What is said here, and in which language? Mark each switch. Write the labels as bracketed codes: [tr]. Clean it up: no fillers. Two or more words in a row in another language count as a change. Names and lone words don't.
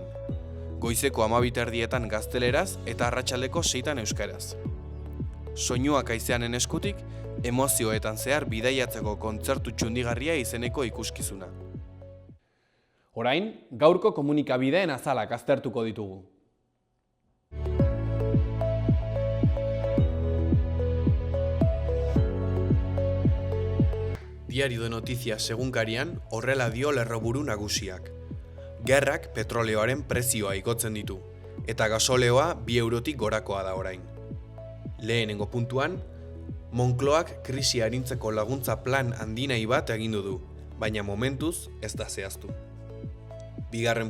[eu] Goizeko 12:00 gazteleraz eta arratsaldeko 6 euskaraz. Soinuak haizeanen eskutik, emozioetan zehar bidaiatzeko kontzertu txundigarria izeneko ikuskizuna. Orain, gaurko komunikabideen azalak aztertuko ditugu. Diario de Noticias egunkarian horrela dio lerroburu nagusiak. Gerrak petroleoaren prezioa igotzen ditu, eta gasoleoa 2 eurotik gorakoa da orain. Lehenengo puntuan, Moncloak krisia arintzeko laguntza plan handinai bat egindu du, baina momentuz ez da zehaztu.